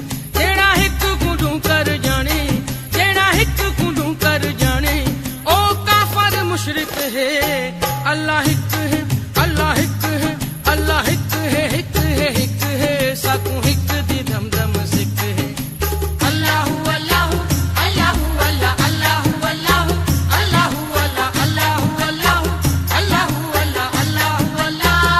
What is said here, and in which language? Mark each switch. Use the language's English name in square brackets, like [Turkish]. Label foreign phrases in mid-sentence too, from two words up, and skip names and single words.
[Saraiki] جیہڑا ہک کوڑو کر جانے، جیہڑا ہک کوڑو کر جانے، او کافر مشرک ہے. اللہ ہک ہے، اللہ ہک ہے، اللہ ہک ہے، ہک ہے، ہک ہے، ساکوں ہک دی دھم دھم سک ہے. [Arabic] الله الله، الله الله، الله الله، الله الله، الله الله، الله الله، الله الله.